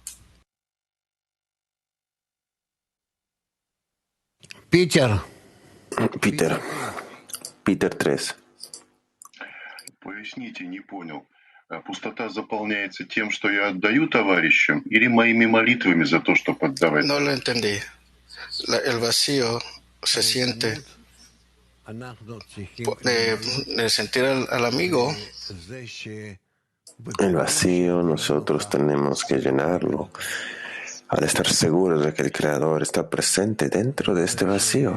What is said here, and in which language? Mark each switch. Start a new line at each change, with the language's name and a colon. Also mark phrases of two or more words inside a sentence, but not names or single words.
Russian: Peter 3. Пустота заполняется тем, что я отдаю товарищам, или моими молитвами за то, чтобы отдавать?
Spanish: No lo entendí. El vacío se siente de sentir al amigo. El vacío nosotros tenemos que llenarlo al estar seguros de que el Creador está presente dentro de este vacío.